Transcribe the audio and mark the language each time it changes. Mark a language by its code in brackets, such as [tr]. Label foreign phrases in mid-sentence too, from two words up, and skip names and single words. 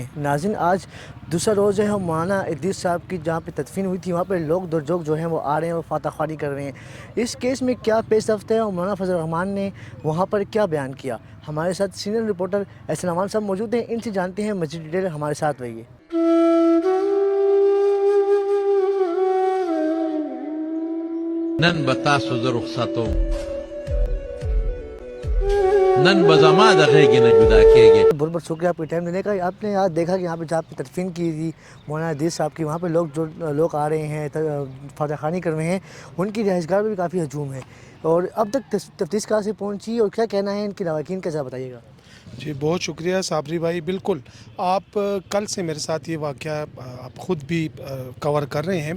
[ur] ناظرین، آج دوسرا روز ہے مولانا ادریس صاحب کی جہاں پہ تدفین ہوئی تھی. وہاں پہ لوگ درجوگ جو ہیں وہ آ رہے ہیں اور فاتح خوانی کر رہے ہیں. اس کیس میں کیا پیش رفت ہے اور مولانا فضل الرحمان نے وہاں پر کیا بیان کیا. ہمارے ساتھ [en] senior reporter [ur] احسان امان صاحب موجود ہیں، ان سے جانتے ہیں مزید ڈیٹیل. ہمارے ساتھ رہیے. [ps] نن به تاسو زه رخصتوم، نن به زما د غېږې نه جدا کېږې. [ur] بہت بہت شکریہ آپ کے ٹائم دینے کا. آپ نے آج دیکھا کہ یہاں پہ جہاں پہ تدفین کی تھی مولانا ادریس صاحب کی، وہاں پہ لوگ آ رہے ہیں، فاتح خوانی کر رہے ہیں. ان کی رہائش گاہ میں بھی کافی ہجوم ہے. اور اب تک تفتیش کہاں سے پہنچی اور کیا کہنا ہے ان کی لواحقین کا، ذرا بتائیے گا. جی بہت شکریہ صابری بھائی. بالکل آپ کل سے میرے ساتھ یہ واقعہ آپ خود بھی کور کر رہے ہیں.